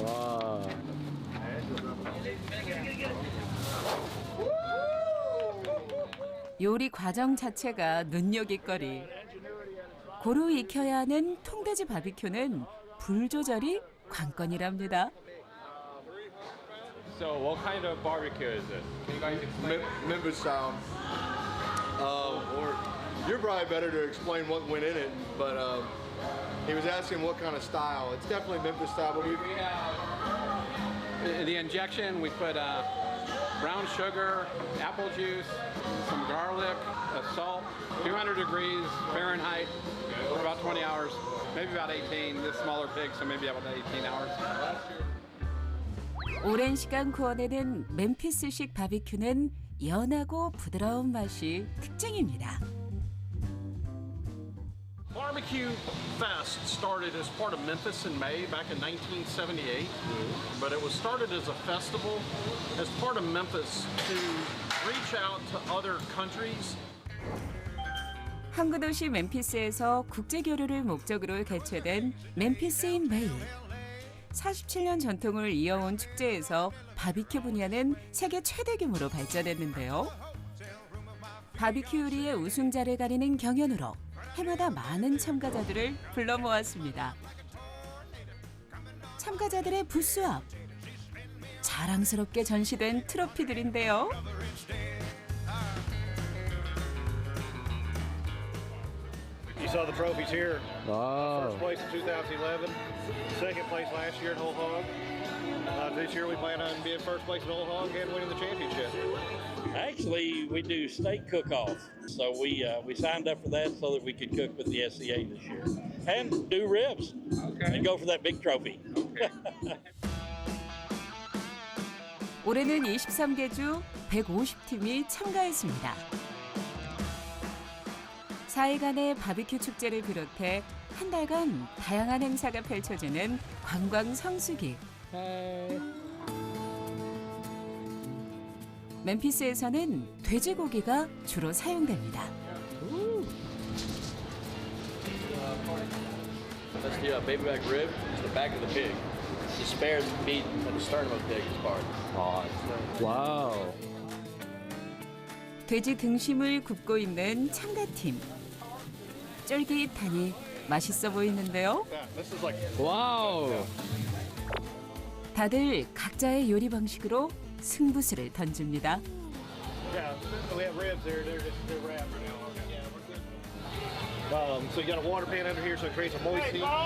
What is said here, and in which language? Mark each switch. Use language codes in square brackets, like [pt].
[ko] Wow. 요리 과정 자체가 눈요깃거리. 고루 익혀야 하는 통돼지 바비큐는 불 조절이 관건이랍니다. [en] So, what kind of barbecue is it? Can you guys explain? Memphis style. Or you're probably better to explain what went in it, but he was asking what kind of style. It's definitely Memphis style, but We have the injection. We put brown sugar, apple juice, some garlic, salt, 200 degrees Fahrenheit for about 20 hours, maybe about 18. This smaller pig, so maybe about 18 hours. [ko] 오랜 시간 구워내는 멤피스식 바비큐는 연하고 부드러운 맛이 특징입니다. [en] Barbecue Fest started as part of Memphis in May back in 1978, but it was started as a festival as part of Memphis to reach out to other countries. [ko] 항구 도시 멤피스에서 국제 교류를 목적으로 개최된 멤피스 인 메이. 47년 전통을 이어온 축제에서 바비큐 분야는 세계 최대 규모로 발전했는데요. 바비큐 요리의 우승자를 가리는 경연으로 해마다 많은 참가자들을 불러 모았습니다. 참가자들의 부스 앞 자랑스럽게 전시된 트로피들인데요. [en] You saw the trophies here. Wow. First place in 2011, second place last year at Whole Hog. This year we plan on being first place at Whole Hog and winning the championship. Actually, we do steak cook-off, so we signed up for that so that we could cook with the SCA this year and do ribs and go for that big trophy. [ko] 올해는 23개 주 150팀이 참가했습니다. 4일간의 바비큐 축제를 비롯해 한 달간 다양한 행사가 펼쳐지는 관광 성수기. 멤피스에서는 돼지고기가 주로 사용됩니다. [en] That's the baby back rib. It's the back of the pig. The spare meat at the sternum of the pig is part. Wow. [ko] 돼지 등심을 굽고 있는 참가팀. 쫄깃하니 맛있어 보이는데요. [en] This is like Wow. [ko] 다들 각자의 요리 방식으로 승부수를 던집니다. [en] yeah. We have ribs there. They're wrapped now. Yeah, we're good. So you got a water pan under here, so it creates a moist heat.